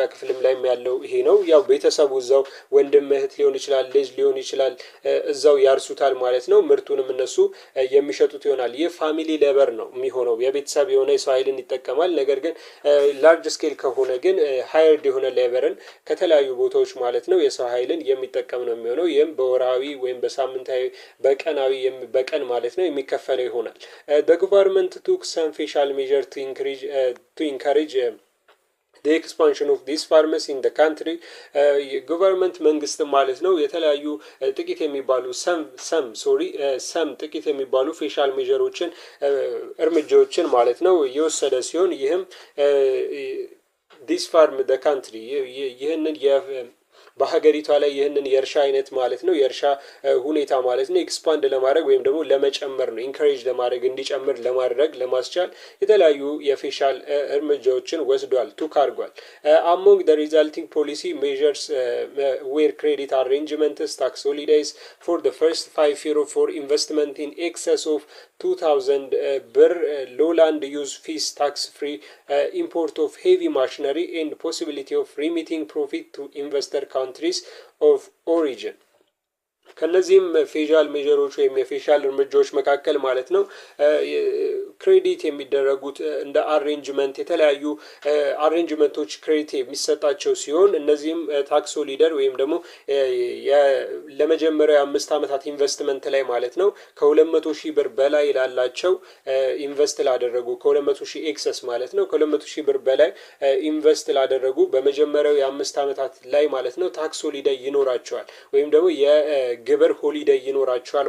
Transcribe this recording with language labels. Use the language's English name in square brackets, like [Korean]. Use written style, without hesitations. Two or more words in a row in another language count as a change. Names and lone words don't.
[Amharic] ክፍልም ላይ ያለው ይሄ ነው። ያው ቤተሰቡ እዛው ወንድም እህት ሊሆን ይችላል ልጅ ሊሆን ይችላል እዛው ያርሱታል ማለት ነው። ምርቱንም እነሱ የሚሸጡት ይሆናል። ይህ [English] family labor [Amharic] ነው የሚሆነው የቤተሰብ የሆነ የሰው ኃይልን ይጠቀማል። ነገር ግን [English] large scale [Amharic] ከሆነ ግን ሃየርድ የሆነ ሌበርን ከተለያዩ ቦታዎች ማለት ነው የሰው ኃይልን የሚጠቀም ነው የሚሆነው። ይህም በወራዊ ወይም በሳምንታዊ በቀን ማለት ነው የሚከፈለው ይሆናል። [English] the government took some facial measure to encourage the expansion of these farmers in the country [Amharic] government መንግስት ማለት ነው የተለያዩ ጥቂት የሚባሉ ሰም ጥቂት የሚባሉ [English] fiscal measures [Amharic] እርምጃዎችን ማለት ነው የወሰደ ሲሆን ይህም [English] this farm the country [Amharic] ይህንን በሀገሪቷ ላይ ይህንን የእርሻ አይነት ማለት ነው የእርሻ ሁኔታ ማለት ነው ኤክስፓንድ ለማድረግ ወይም ደግሞ ለመጨመር ነው ኢንካሬጅ ለማድረግ እንዲጨምር ለማድረግ ለማስቻል የተለያዩ የፌሻል እርምጃዎችን ወስዷል አድርጓል። [English] among the resulting policy measures were credit arrangements tax holidays for the first 5 years for investment in excess of 2000 ብር low land use fees tax free import of heavy machinery and possibility of remitting profit to investor countries of origin [Amharic] ከነዚህም ፌሻል ሜጀሮች ወይም የፌሻል እርምጃዎች መካከል ማለት ነው ክሬዲት የሚደረጉት እንደ አሬንጅመንት የተለያዩ አሬንጅመንቶች ክሬዲት የሚሰጣቸው ሲሆን እነዚህም [English] tax holiday [Amharic] ወይም ደግሞ ለመጀመሪያው 5 አመታት ኢንቨስትመንት ላይ ማለት ነው ከ200,000 ብር በላይ ላላቸው ኢንቨስት ላደረጉ ከ200,000 ኤክሰስ ማለት ነው ከ200,000 ብር በላይ ኢንቨስት ላደረጉ በመጀመሪያው የ5 አመታት ላይ ማለት ነው [English] tax holiday [Amharic] ይኖራቸዋል ወይም ደግሞ የግብር ሆሊዴይ ይኖራቸዋል